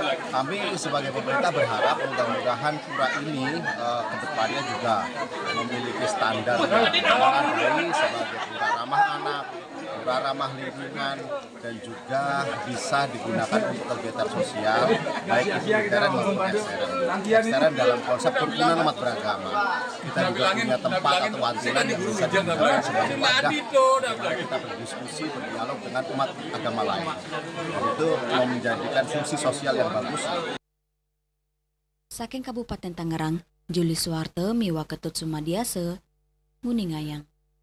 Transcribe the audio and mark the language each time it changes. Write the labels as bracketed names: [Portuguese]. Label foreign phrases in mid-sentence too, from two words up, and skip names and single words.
[Indonesian] Kami sebagai pemerintah berharap mudah-mudahan pura ini kedepannya juga memiliki standar yang memadai sebagai pura ramah anak, ramah lingkungan dan juga bisa digunakan untuk kegiatan sosial baik itu literan maupun ekstern. Ekstern dalam konsep kerukunan umat beragama. Kita juga punya tempat atau wantena yang bisa digunakan sebagai wadah dimana kita berdiskusi, berdialog dengan umat agama lain. Dan itu menjadikan fungsi sosial yang bagus. [Balinese] Saking Kabupaten Tangerang, Juli Suwarte miwa Ketut Sumadiase, Muningayang.